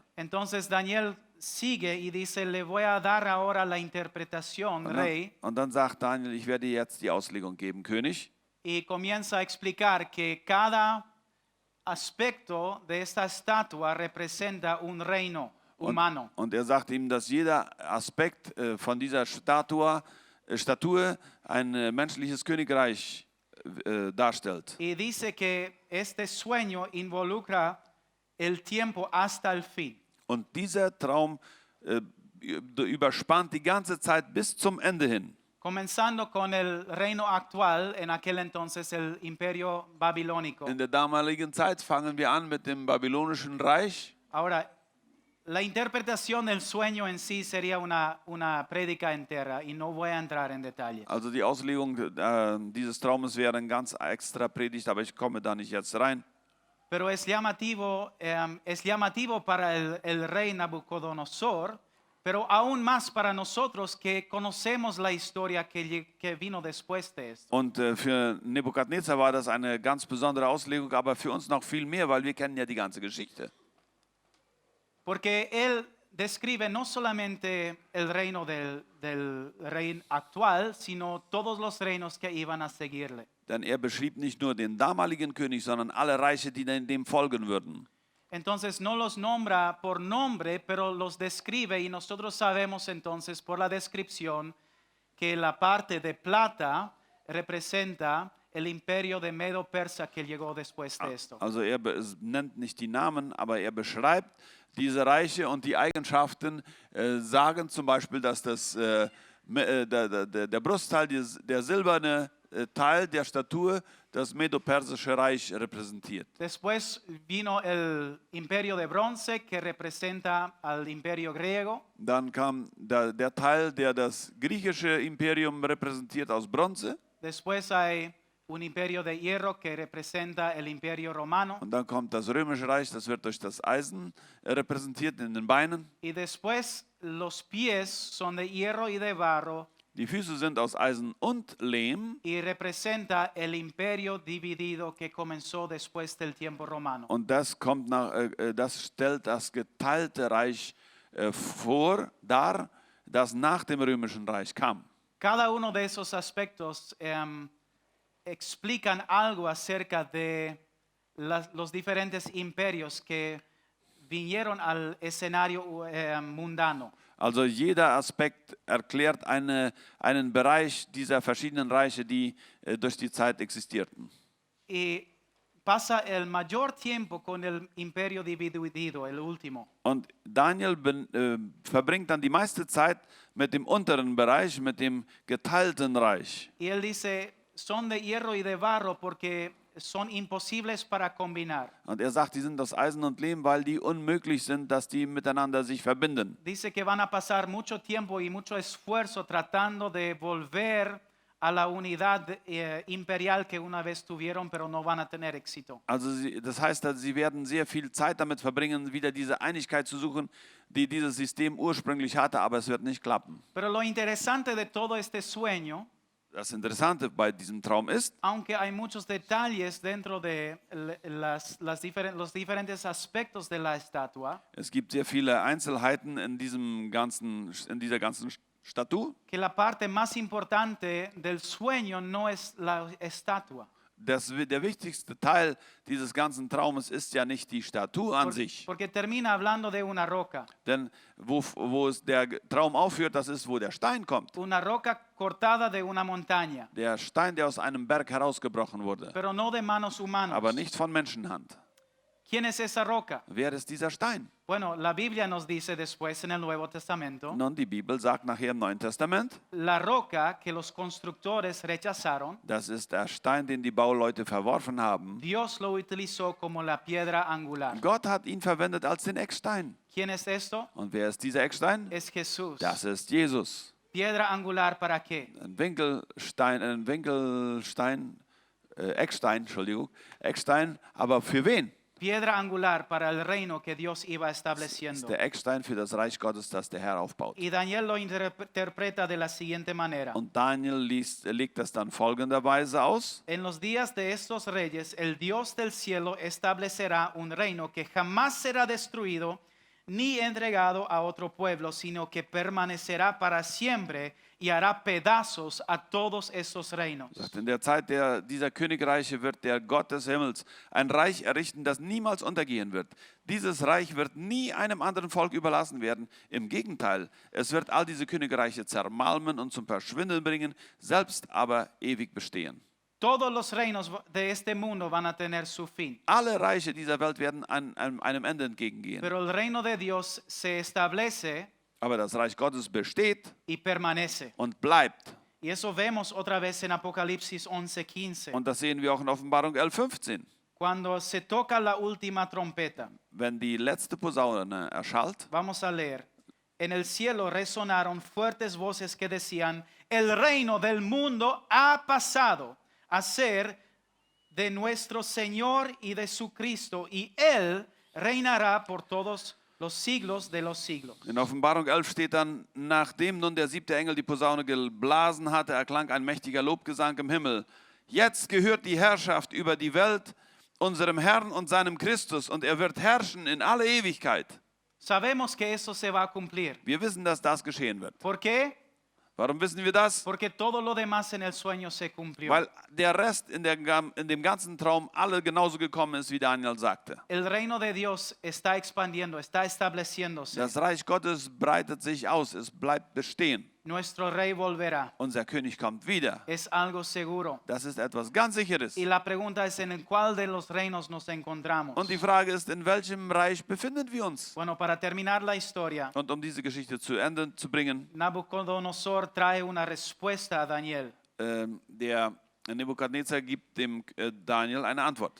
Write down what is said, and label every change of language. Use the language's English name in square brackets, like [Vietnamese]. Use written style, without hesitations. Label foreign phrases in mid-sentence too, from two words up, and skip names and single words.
[Spanish] Entonces Daniel sigue y dice, le voy a dar ahora la interpretación, rey. [German] Und dann sagt Daniel, ich werde dir jetzt die Auslegung geben, König. [Spanish] Y comienza a explicar que cada aspecto de esta estatua representa un reino humano. [German] Und er sagt ihm, dass jeder Aspekt von dieser Statue ein menschliches Königreich darstellt. [Spanish] Y dice que este sueño involucra el tiempo hasta el fin. [German] Und dieser Traum überspannt die ganze Zeit bis zum Ende hin. [Spanish] Comenzando con el reino actual, en aquel entonces el imperio babilónico. [German] In der damaligen Zeit fangen wir an mit dem babylonischen Reich. [Spanish] Ahora, la interpretación del sueño en sí sería una prédica entera y no voy a entrar en detalle. [German] Also die Auslegung dieses Traumes wäre eine ganz extra Predigt, aber ich komme da nicht jetzt rein. [Spanish] Pero es llamativo para el rey Nabucodonosor, pero aún más para nosotros que conocemos la historia que vino después de esto. [German] Und für Nebukadnezar war das eine ganz besondere Auslegung, aber für uns noch viel mehr, weil wir kennen ja die ganze Geschichte. [Spanish] Porque él describe no solamente el reino del rey actual, sino todos los reinos que iban a seguirle. [German] Denn er beschrieb nicht nur den damaligen König, sondern alle Reiche, die dem folgen würden. [Spanish] Entonces no los nombra por nombre, pero los describe y nosotros sabemos entonces por la descripción que la parte de plata representa el imperio de Medo-Persa que llegó después de esto. [German] Also er nennt nicht die Namen, aber er beschreibt diese Reiche und die Eigenschaften, sagen zum Beispiel, dass der Brustteil, der silberne Teil der Statue, das Medo-Persische Reich repräsentiert. [Spanish] Después vino el imperio de bronce que representa al imperio griego. [German] Dann kam der Teil, der das griechische Imperium repräsentiert, aus Bronze. [Spanish] Después hay un imperio de hierro que representa el imperio romano. [German] Und dann kommt das Römische Reich, das wird durch das Eisen repräsentiert in den Beinen. [Spanish] Y después los pies son de hierro y de barro. [German] Die Füße sind aus Eisen und Lehm. [Spanish] Y representa el imperio dividido que comenzó después del tiempo romano. [German] Und das stellt das geteilte Reich dar, das nach dem Römischen Reich kam. [Spanish] Cada uno de esos aspectos explican algo acerca de los diferentes imperios que vinieron al escenario mundano. [German] Also jeder Aspekt erklärt einen Bereich dieser verschiedenen Reiche, die durch die Zeit existierten. [Spanish] Y pasa el mayor tiempo con el imperio dividido, el último. [German] Und Daniel verbringt dann die meiste Zeit mit dem unteren Bereich, mit dem geteilten Reich. [Spanish] Y él dice, son de hierro y de barro porque son imposibles para combinar. [German] Und er sagt, die sind aus Eisen und Lehm, weil die unmöglich sind, dass die miteinander sich verbinden. [Spanish] Dice que van a pasar mucho tiempo y mucho esfuerzo tratando de volver a la unidad imperial que una vez tuvieron, pero no van a tener éxito. [German] Also das heißt, dass sie werden sehr viel Zeit damit verbringen, wieder diese Einigkeit zu suchen, die dieses System ursprünglich hatte, aber es wird nicht klappen. [Spanish] Pero lo interesante de todo este sueño, [German] Das Interessante bei diesem Traum ist, [Spanish] aunque hay muchos detalles dentro de los diferentes aspectos de la estatua, [German] es gibt sehr viele Einzelheiten in dieser ganzen Statue. [Spanish] que la parte más importante del sueño no es la estatua. [German] Der wichtigste Teil dieses ganzen Traumes ist ja nicht die Statue an sich. [Spanish] Porque termina hablando de una roca. [German] Denn wo es der Traum aufhört, das ist, wo der Stein kommt. [Spanish] Una roca cortada de una montaña, [German] Der Stein, der aus einem Berg herausgebrochen wurde, [Spanish] pero no de manos humanas. [German] aber nicht von Menschenhand. [Spanish] ¿Quién es esa roca? [German] Wer ist dieser Stein? [Spanish] Bueno, la Biblia nos dice después en el Nuevo Testamento, [German] Nun, die Bibel sagt nachher im Neuen Testament, [Spanish] la roca que los constructores rechazaron, [German] das ist der Stein, den die Bauleute verworfen haben. [Spanish] Dios lo utilizó como la piedra angular. [German] Gott hat ihn verwendet als den Eckstein. [Spanish] ¿Quién es esto? [German] Und wer ist dieser Eckstein? [Spanish] Es Jesús. [German] Das ist Jesus. [Spanish] Piedra angular para qué? [German] Eckstein, aber für wen? [Spanish] Piedra angular para el reino que Dios iba [German] Das ist [Spanish] estableciendo. [German] der Eckstein für das Reich Gottes, das der Herr aufbaut. [Spanish] Y Daniel lo interpreta de la siguiente manera. [German] Und Daniel legt das dann folgenderweise aus. [Spanish] En los días de estos reyes, el Dios del cielo establecerá un reino que jamás será destruido ni entregado a otro pueblo, sino que permanecerá para siempre y hará pedazos a todos estos reinos. [German] In der Zeit dieser Königreiche wird der Gott des Himmels ein Reich errichten, das niemals untergehen wird. Dieses Reich wird nie einem anderen Volk überlassen werden. Im Gegenteil, es wird all diese Königreiche zermalmen und zum Verschwinden bringen, selbst aber ewig bestehen. [Spanish] Todos los reinos de este mundo van a tener su fin. [German] Alle Reiche dieser Welt werden einem Ende entgegengehen. [Spanish] Pero el reino de Dios se establece [German] Aber das Reich Gottes besteht [Spanish] y permanece. [German] und bleibt. [Spanish] Y eso vemos otra vez en Apocalipsis 11:15. [German] Und das sehen wir auch in Offenbarung 11,15. [Spanish] Cuando se toca la última trompeta, [German] Wenn die letzte Posaune erschallt, [Spanish] vamos a leer. En el cielo resonaron fuertes voces que decían, el reino del mundo ha pasado a ser de nuestro Señor y de su Cristo, y Él reinará por todos los siglos de los siglos. [German] in Offenbarung 11 steht dann, nachdem nun der 7. Engel die Posaune geblasen hatte, erklang ein mächtiger Lobgesang im Himmel. Jetzt gehört die Herrschaft über die Welt unserem Herrn und seinem Christus, und er wird herrschen in alle Ewigkeit. [Spanish] Sabemos que eso se va a cumplir. [German] Wir wissen, dass das geschehen wird. [Spanish] ¿Por qué? [German] Warum wissen wir das? [Spanish] Porque todo lo demás en el sueño se cumplió. [German] Weil der Rest in dem ganzen Traum alle genauso gekommen ist, wie Daniel sagte. [Spanish] El reino de Dios está expandiendo, está estableciéndose. [German] Das Reich Gottes breitet sich aus, es bleibt bestehen. [Spanish] Nuestro rey volverá. [German] Unser König kommt wieder. [Spanish] Es algo seguro. [German] Das ist etwas ganz Sicheres. [Spanish] Y la pregunta es en cuál de los reinos nos encontramos. [German] Und die Frage ist, in welchem Reich befinden wir uns? [Spanish] Bueno, para terminar la historia, [German] Und um diese Geschichte zu Ende zu bringen, [Spanish] Nabucodonosor trae una respuesta a Daniel. [German] der Nebukadnezar gibt dem Daniel eine Antwort.